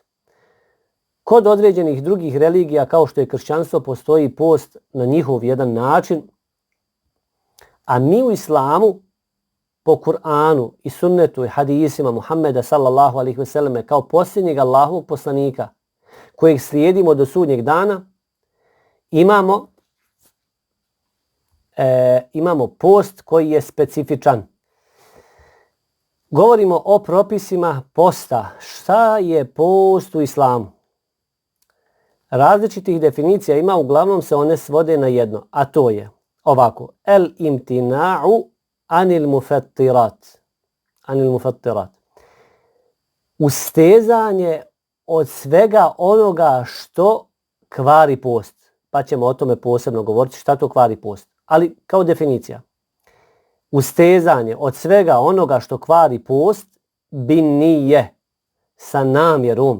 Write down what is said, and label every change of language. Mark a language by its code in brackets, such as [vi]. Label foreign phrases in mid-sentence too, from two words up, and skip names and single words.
[bs] Kod određenih drugih religija kao što je kršćanstvo postoji post na njihov jedan način, a mi u islamu po Kur'anu i sunnetu i hadisima Muhammeda [ar] صلى الله عليه وسلم [bs] kao posljednjeg Allahovog poslanika kojeg slijedimo do sudnjeg dana, imamo post koji je specifičan. Govorimo o propisima posta. Šta je post u islamu? Različitih definicija ima, uglavnom se one svode na jedno, a to je ovako: [ar] الامتناع عن المفطرات. عن المفطرات. [bs] Ustezanje od svega onoga što kvari post. Pa ćemo o tome posebno govoriti šta to kvari post. Ali kao definicija. Ustezanje od svega onoga što kvari post bi nije sa namjerom.